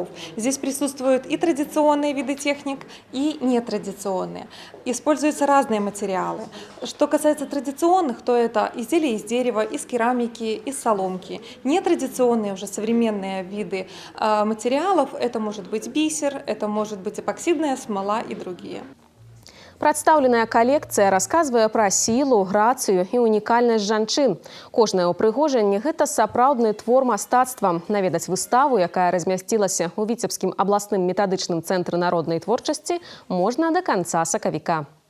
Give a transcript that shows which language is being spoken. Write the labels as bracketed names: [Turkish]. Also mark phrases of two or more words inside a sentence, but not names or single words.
[Russian] Здесь присутствуют и традиционные виды техник, и нетрадиционные. Используются разные материалы. Что касается традиционных, то это изделия из дерева, из керамики, из соломки. Нетрадиционные, уже современные виды материалов – это может быть бисер, это может быть эпоксидная смола и другие. [Belarusian] Прадстаўленая калекцыя расказвае пра сілу, грацыю і унікальнасць жанчын. Кожнае ўпрыгожанне – гэта сапраўдны твор мастацтва. Наведаць выставу, якая размясцілася ў Віцебскім абласным метадычным цэнтры народнай творчасці, можна да канца сакавіка.